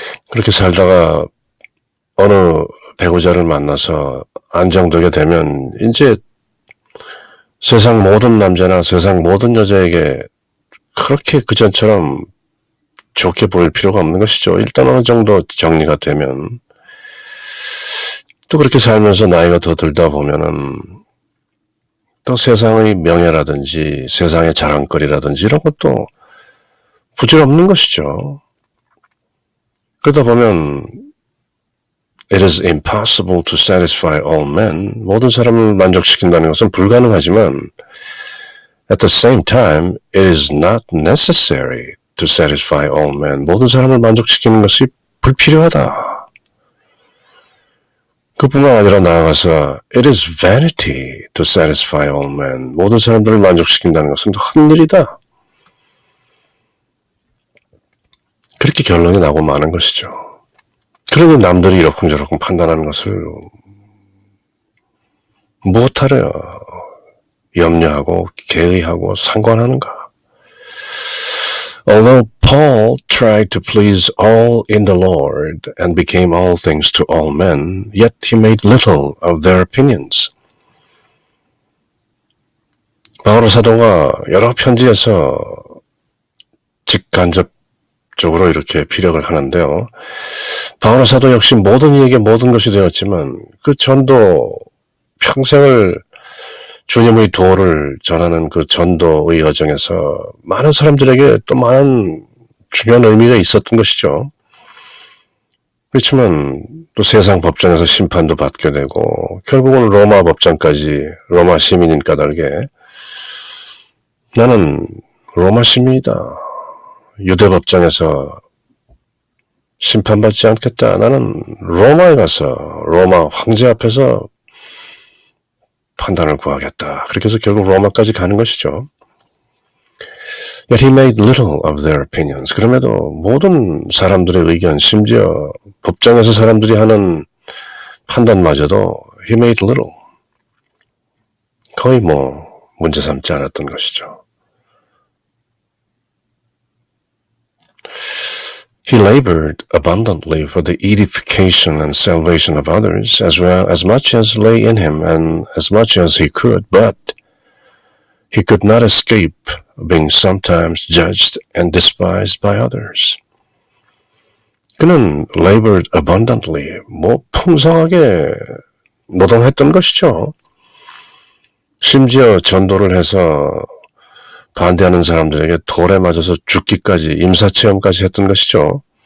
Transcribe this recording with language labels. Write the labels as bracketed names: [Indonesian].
[Korean] 그렇게 살다가 어느 배우자를 만나서 안정되게 되면 이제 세상 모든 남자나 세상 모든 여자에게 그렇게 그전처럼 좋게 보일 필요가 없는 것이죠. 일단 어느 정도 정리가 되면 또 그렇게 살면서 나이가 더 들다 보면은 또 세상의 명예라든지 세상의 자랑거리라든지 이런 것도 부질없는 것이죠. 그러다 보면 [English] It is impossible to satisfy all men. [Korean] 모든 사람을 만족시킨다는 것은 불가능하지만 [English] At the same time, it is not necessary to satisfy all men. [Korean] 모든 사람을 만족시키는 것이 불필요하다. 그뿐만 아니라 나아가서 [English] It is vanity to satisfy all men. [Korean] 모든 사람들을 만족시킨다는 것은 헛일이다. 그렇게 결론이 나고 마는 것이죠. 그러니 남들이 이러쿵저러쿵 판단하는 것을 무엇하려 염려하고 개의하고 상관하는가? [English] Although Paul tried to please all in the Lord and became all things to all men, yet he made little of their opinions. [Korean] 바울 사도가 여러 편지에서 직간접적으로 이렇게 피력을 하는데요. 바울 사도 역시 모든 이에게 모든 것이 되었지만 그 전도 평생을 주님의 도를 전하는 그 전도의 여정에서 많은 사람들에게 또 많은 중요한 의미가 있었던 것이죠. 그렇지만 또 세상 법정에서 심판도 받게 되고 결국은 로마 법정까지 로마 시민인 까닭에 나는 로마 시민이다. 유대 법정에서 심판받지 않겠다. 나는 로마에 가서 로마 황제 앞에서 판단을 구하겠다. 그렇게 해서 결국 로마까지 가는 것이죠. [English] Yet he made little of their opinions. [Korean] 그럼에도 모든 사람들의 의견, 심지어 법정에서 사람들이 하는 판단마저도 [English] he made little. [Korean] 거의 문제 삼지 않았던 것이죠. [English] He labored abundantly for the edification and salvation of others, as much as lay in him and as much as he could, but he could not escape being sometimes judged and despised by others. [Korean] 그는 [English] labored abundantly, [Korean] 풍성하게 노동했던 것이죠. 심지어 전도를 해서 반대하는 사람들에게 돌에 맞아서 죽기까지, 임사체험까지 했던 것이죠.